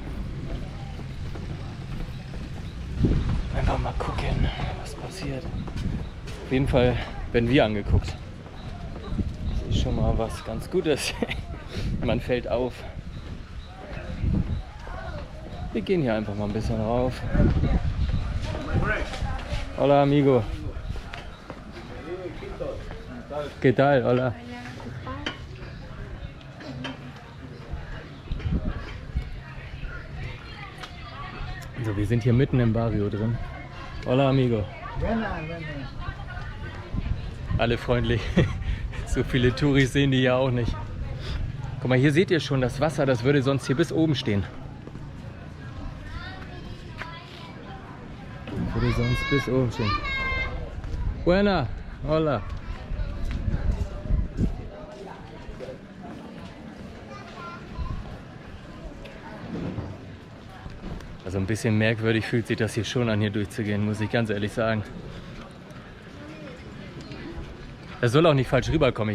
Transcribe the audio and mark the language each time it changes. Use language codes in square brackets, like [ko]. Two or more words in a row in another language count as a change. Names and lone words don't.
[de] Einfach mal gucken, was passiert. Auf jeden Fall werden wir angeguckt. Das ist schon mal was ganz Gutes. Man fällt auf. Wir gehen hier einfach mal ein bisschen rauf. [es] Hola, amigo. ¿Qué tal? Hola. [de] So, wir sind hier mitten im Barrio drin. [es] Hola, amigo. [de] Alle freundlich. So viele Touris sehen die ja auch nicht. Guck mal, hier seht ihr schon das Wasser, das würde sonst hier bis oben stehen. Würde sonst bis oben stehen. [es] Buena, hola. [de] Also ein bisschen merkwürdig fühlt sich das hier schon an, hier durchzugehen, muss ich ganz ehrlich sagen. Das soll auch nicht falsch rüberkommen.